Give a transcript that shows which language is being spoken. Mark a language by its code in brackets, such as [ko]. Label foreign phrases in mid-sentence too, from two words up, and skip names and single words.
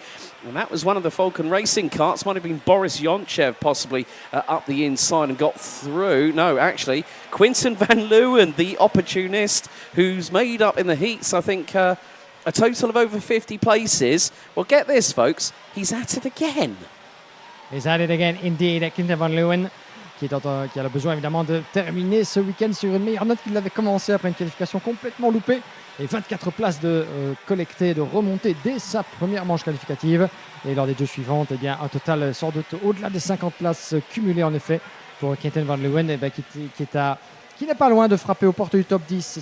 [en] And that was one of the Falcon Racing karts. Might have been Boris Yonchev possibly up the inside and got through. No, actually, Quinten van Leeuwen, the opportunist, who's made up in the heats, I think, a total of over 50 places. Well, get this, folks. He's at it again. He's at it again, indeed. [fr] Quinten van Leeuwen, qui a le besoin, évidemment, de terminer ce week-end sur une meilleure note qu'il avait commencé après une qualification complètement loupée. Et 24 places de collectées, de remontées dès sa première manche qualificative. Et lors des 2 suivantes, un total sans doute au-delà des 50 places cumulées en effet pour Quinten van Leeuwen, qui n'est pas loin de frapper aux portes du top 10.